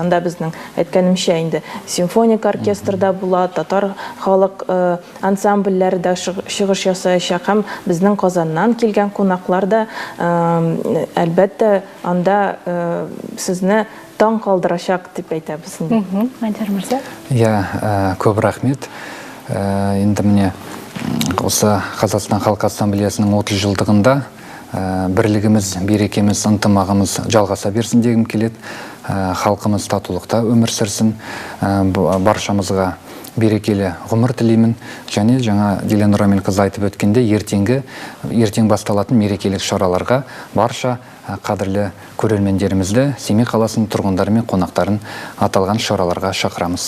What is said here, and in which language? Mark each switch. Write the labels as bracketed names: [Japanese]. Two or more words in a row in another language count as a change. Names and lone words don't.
[Tatar] Анда безнең әйткәнемчә инде симфоник оркестрда була, татар халык ансамбльләре дә чыгыш ясаячак һәм безнең Казаннан килгән кунаклар да әлбәттә анда сезне таң калдырачак дип әйтәбез. [Kazakh] Айдар мырза. Көп рахмет. [Tatar] Инде менә [Kazakh] осы Қазақстан Халқы Ассамблеясының 30 жылдығында бірлігіміз, берекеміз, ынтымағымыз жалғаса берсін дегім келеді. Халқымыз татулықта өмір сүрсін, баршамызға берекелі ғұмыр тілеймін. Және жаңа Дилен Нұраменқызы айтып өткенде ертең басталатын мерекелік шараларға барша қадірлі көрермендерімізді, Семей қаласының тұрғындары мен қонақтарын аталған шараларға шақырамыз.